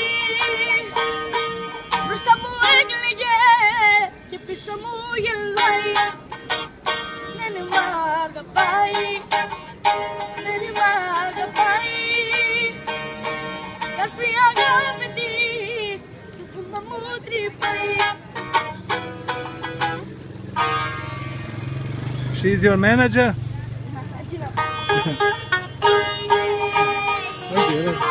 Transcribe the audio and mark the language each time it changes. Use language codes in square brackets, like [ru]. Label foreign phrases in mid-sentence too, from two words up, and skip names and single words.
[el] Μπροστά μου έκλαιγε και πίσω μου γελάει. Δεν μ' αγαπάει, δεν μ' αγαπάει. Καρφί αγάπη της, το σώμα μου τρυπάει. [en] She's your manager? Okay.